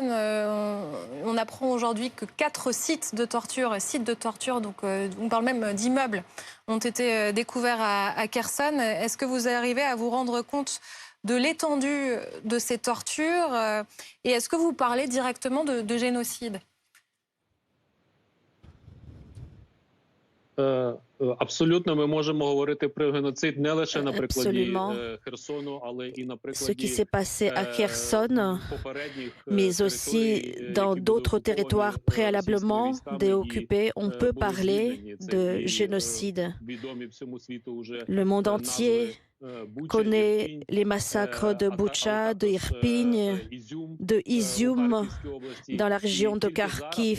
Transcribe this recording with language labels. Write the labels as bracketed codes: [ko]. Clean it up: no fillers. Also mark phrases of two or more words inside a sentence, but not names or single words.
[fr] On apprend aujourd'hui que 4 sites de torture, donc on parle même d'immeubles, ont été découverts à Kherson. Est-ce que vous arrivez à vous rendre compte de l'étendue de ces tortures et est-ce que vous parlez directement de génocide? [uk] Абсолютно, ми можемо говорити про геноцид не лише на прикладі Херсону, але і на [fr] Ce qui [uk] прикладі [fr] s'est passé à Kherson, mais aussi dans d'autres territoires préalablement déoccupés, on peut parler de génocide. Le monde entier connaît les massacres de Boutcha, de Irpin, de Izium, dans la région de Kharkiv.